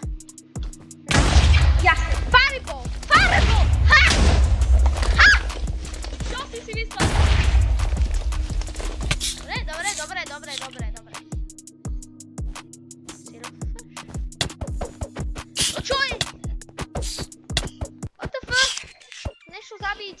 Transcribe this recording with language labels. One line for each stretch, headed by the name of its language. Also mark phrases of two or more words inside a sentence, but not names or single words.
Slovak: Jasne, fireball! Ha! Čo si myslel? Dobre. No čo je?
English: What the fuck?
Slovak: Nešlo zabiť.